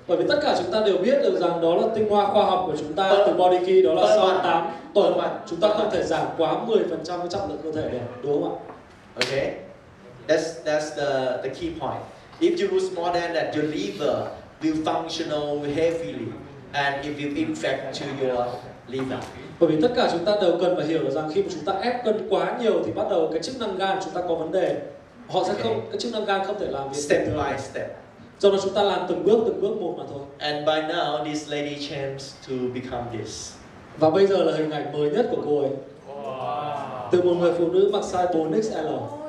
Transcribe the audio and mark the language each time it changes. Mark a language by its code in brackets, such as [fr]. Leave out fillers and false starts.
[vi] Bởi vì tất cả chúng ta đều biết được rằng đó là tinh hoa khoa học của chúng ta từ Body Key, đó là sau 8 tuần chúng ta không thể giảm quá 10% cái trọng lượng cơ thể được, đúng không ạ? [en] Okay, that's the key point. If you lose more than that, your liver will functional heavily, and it will impact to your liver. [vi] Bởi vì tất cả chúng ta đều cần phải hiểu được rằng khi mà chúng ta ép cân quá nhiều thì bắt đầu cái chức năng gan chúng ta có vấn đề. Họ sẽ không, cái chức năng gan không thể làm việc [en] Step by step. [vi] Do đó chúng ta làm từng bước một mà thôi. [en] And by now, this lady changed to become this. [vi] Và bây giờ là hình ảnh mới nhất của cô ấy. Từ một người phụ nữ mặc size 4XL.